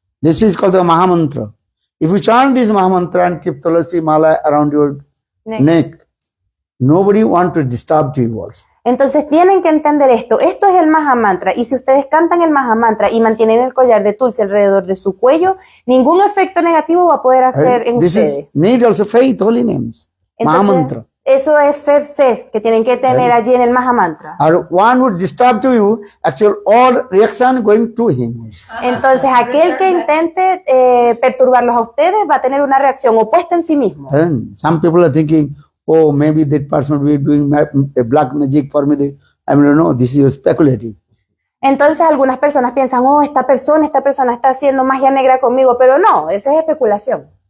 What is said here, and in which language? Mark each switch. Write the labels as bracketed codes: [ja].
[en] This is called the Mahamantra. If you chant this Mahamantra and keep Tulasi Mala around your neck, nobody want to disturb you also. [es] Entonces tienen que entender esto. Esto es el Mahamantra. Y si ustedes cantan el Mahamantra y mantienen el collar de Tulsi alrededor de su cuello, ningún efecto negativo va a poder hacer en [en] This [es] ustedes. [en] is need also faith, holy names. [es] Mahamantra. Entonces, eso es fe que tienen que tener allí en el Mahamantra. [en] Or one would disturb to you, actual all reaction going to him. [es] Entonces, aquel que intente perturbarlos a ustedes va a tener una reacción opuesta en sí mismo. [en] And some people are thinking, oh, maybe that person will be doing black magic for me. I mean, no, this is speculative. [es] Entonces, algunas personas piensan, oh, esta persona está haciendo magia negra conmigo, pero no, esa es especulación.